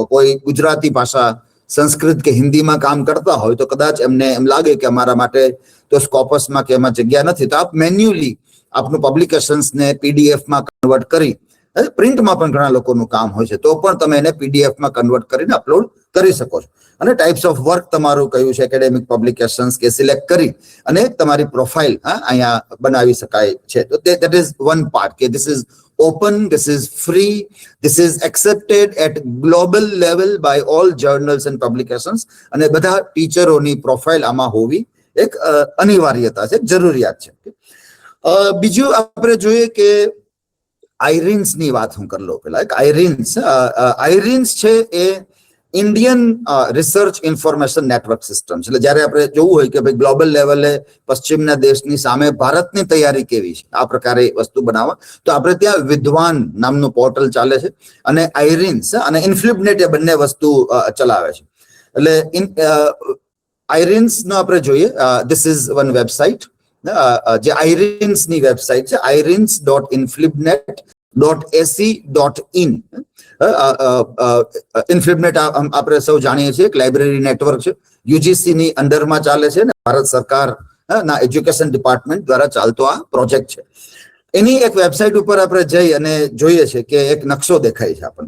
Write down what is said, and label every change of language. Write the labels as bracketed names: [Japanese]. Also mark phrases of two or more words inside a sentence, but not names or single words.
[Gujarati] કોઈ ગુજરાતી ભાષા, સંસ્કૃત કે હિન્દીમાં કામ કરતા હોય તો કદાચ એમને એમ લાગે કે અમારા માટે તો સ્કોપસમાં કે એમાં જગ્યા નથી, તો આપ મેન્યુઅલી આપનું પબ્લિકેશન્સને PDF-માં કન્વર્ટ કરી, પ્રિન્ટમાં પણ ઘણા લોકોનું કામ હોય છે તો પણ તમે એને PDF-માં કન્વર્ટ કરીને અપલોડ કરી શકો છો. અને [English] types of work [Gujarati] તમારું કયું છે, [English] academic publications [Gujarati] કે સિલેક્ટ કરી અને તમારી પ્રોફાઇલ અહીંયા બનાવી શકાય છે. તો [English] that is one part [Gujarati] કે [English] this is open, this is free, this is accepted at global level by all journals and publications [Gujarati] અને બધા ટીચરોની પ્રોફાઇલ આમાં હોવી એક અનિવાર્યતા છે, જરૂરિયાત છે. બીજું આપણે જોઈએ કે આઈરિન્સ ની વાત હું કરી લઉં પેલા. આઈરિન્સ છે એ ઇન્ડિયન રિસર્ચ ઇન્ફોર્મેશન નેટવર્ક સિસ્ટમ છે. એટલે જ્યારે આપણે જોવું હોય કે ભાઈ ગ્લોબલ લેવલે પશ્ચિમના દેશની સામે ભારતની તૈયારી કેવી છે, આ પ્રકારે વસ્તુ બનાવવા, તો આપણે ત્યાં વિદ્વાન નામનું પોર્ટલ ચાલે છે અને આઈરિન્સ અને ઇન્ફ્લિબનેટ એ બંને વસ્તુ ચલાવે છે. એટલે આઈરિન્સ નો આપણે જોઈએ, [English] this is one website, [Gujarati] જે આઈરિન્સ ની વેબસાઇટ છે, irins.inflibnet.ac.in. ઇન્ફ્લિબનેટ આપણે સૌ જાણીએ છીએ, એક [English] library network [Gujarati] છે, યુજીસી ની અંડરમાં ચાલે છે ને ભારત સરકાર ના [English] education department [Gujarati] દ્વારા ચાલતો આ પ્રોજેક્ટ છે. એની એક વેબસાઇટ ઉપર આપણે જઈ અને જોઈએ છે કે એક નકશો દેખાય છે આપણને.